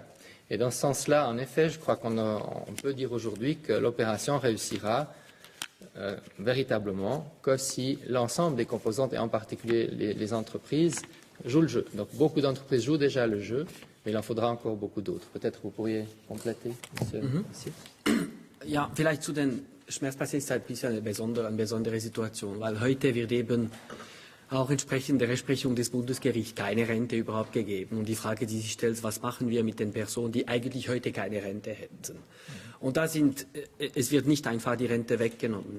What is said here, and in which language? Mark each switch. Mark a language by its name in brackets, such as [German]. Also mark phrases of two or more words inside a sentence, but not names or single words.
[French] Et dans ce sens-là, en effet, je crois qu'on peut dire aujourd'hui que l'opération réussira véritablement que si l'ensemble des composantes, et en particulier les entreprises, jouent le jeu. Donc beaucoup d'entreprises jouent déjà le jeu, mais il en faudra encore beaucoup d'autres. Peut-être vous pourriez compléter, Monsieur. [German] Ja, vielleicht zu den Schmerzpatienten ist halt ein bisschen eine besondere Situation, weil heute wird eben auch entsprechend der Rechtsprechung des Bundesgerichts keine Rente überhaupt gegeben. Und die Frage, die sich stellt, was machen wir mit den Personen, die eigentlich heute keine Rente hätten? Und es wird nicht einfach die Rente weggenommen.